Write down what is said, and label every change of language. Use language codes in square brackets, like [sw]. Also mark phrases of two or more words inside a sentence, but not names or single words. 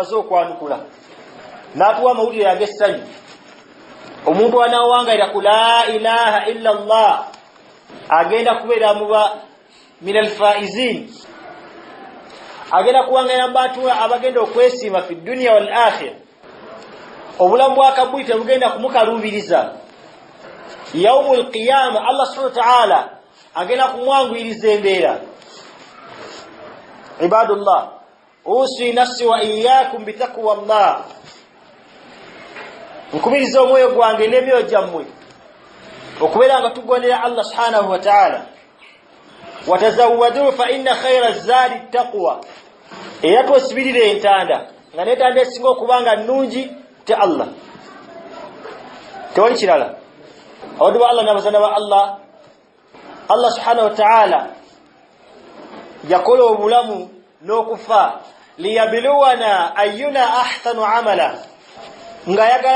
[lg] amaze okwanukula n'atuwa amawulire ag'essanyu omuntu anaawangalira ku [ar] لا إله إلا [lg] Allah agenda kubeera muba [ar] من الفائزين [lg] agenda kuwangalira bantu abagenda okwesiima [ar] في الدنيا والآخرة [lg] obulamu bwakabuli tebugenda kumukaluubiriza [ar] يوم القيامة الله سبحانه وتعالى [lg] agenda kumwanguyiriza embeera [ar] عباد الله أوصي نفسي وإياكم بتقوى الله [lg] nkubiriza omwoyo gwange n'emyoyo gyammwe okubeera nga tugondera [ar] الله سبحانه وتعالى وتزودوا فإن خير الزاد التقوى [lg] era twesibirire entanda nga n'entanda esinga okubanga nnungi te Allah tewali kirala abaddu ba Allah n'abazana ba [ar] الله سبحانه وتعالى [lg] yakola obulamu n'okufa [ar] ليبلونا أينا أحسن عملا [lg] nga yagala